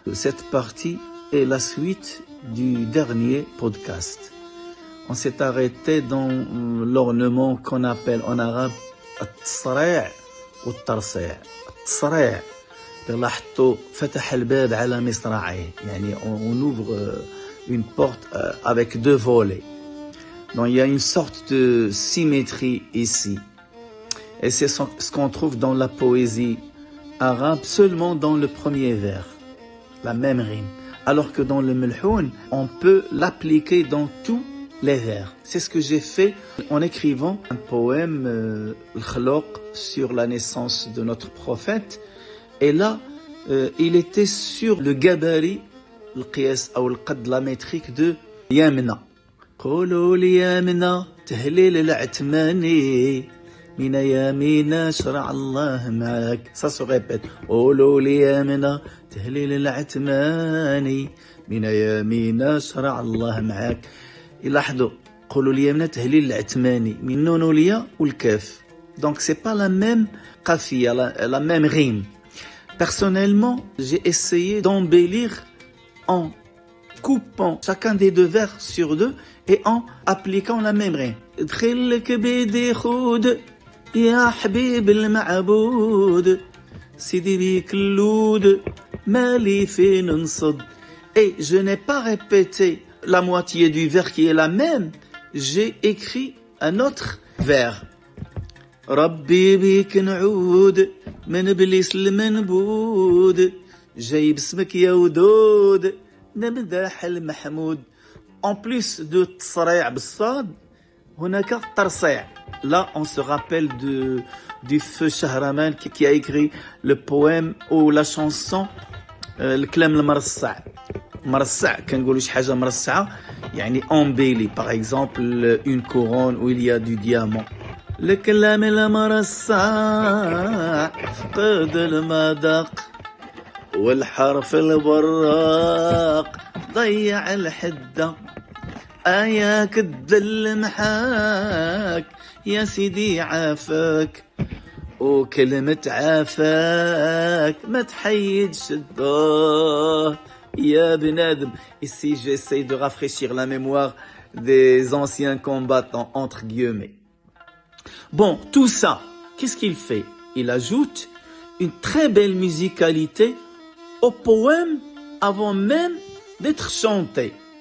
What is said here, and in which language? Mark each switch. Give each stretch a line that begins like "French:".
French: Cette partie est la suite du dernier podcast. On s'est arrêté dans l'ornement qu'on appelle en arabe
Arabic: التصريع والترصيع. التصريع لاحظتوا فتح الباب على مصراعيه.
French: يعني on ouvre une porte avec deux volets. Donc il y a une sorte de symétrie ici. Et c'est ce qu'on trouve dans la poésie arabe seulement dans le premier vers, la même rime. Alors que dans le melhoun, on peut l'appliquer dans tous les vers. C'est ce que j'ai fait en écrivant un poème, Al-Khaloq, sur la naissance de notre prophète. Et là, il était sur le gabarit, le qiyas ou le qad, la métrique de Yamna.
Arabic: قولوا لي يامنا تهليل العتماني من يامينا شرع الله معك.
French: Ça se répète.
Arabic: قولوا لي يامنا تهليل العتماني من يامينا شرع الله معك. يلاحظوا قولوا لي يامنا تهليل العتماني من النون والياء والكاف.
French: Donc c'est pas la même qafia, la même rime. Personnellement, j'ai essayé d'embellir en coupant chacun des deux vers sur deux et en appliquant la même rime.
Arabic: دخلك بيدي خود يا حبيب المعبود سيدي بيك اللود مالي فين نصد.
French: Et je n'ai pas répété la moitié du vers qui est la même, j'ai écrit un autre vers.
Arabic: ربي بيك نعود من بليس المنبود جايب اسمك يا ودود نمدح المحمود.
French: En plus de
Arabic: تصريع بالصاد هناك ترصيع.
French: Là on se rappelle du feu Shahraman qui a écrit le poème ou la chanson الكلام المرصع.
Arabic: مرصع كنقولوا شي حاجه مرصعه يعني
French: embellie, par exemple une couronne où il y a du diamant.
Arabic: الكلام المرصع فقد المذاق والحرف البراق ضيع الحدة آياك الدل محاك يا سيدي عافاك وكلمة عافاك ما تحيدش الدار يا بنادم.
French: Ici j'essaie de rafraîchir la mémoire des anciens combattants entre guillemets. Bon, tout ça, qu'est-ce qu'il fait? Il ajoute une très belle musicalité au poème avant même d'être chanté.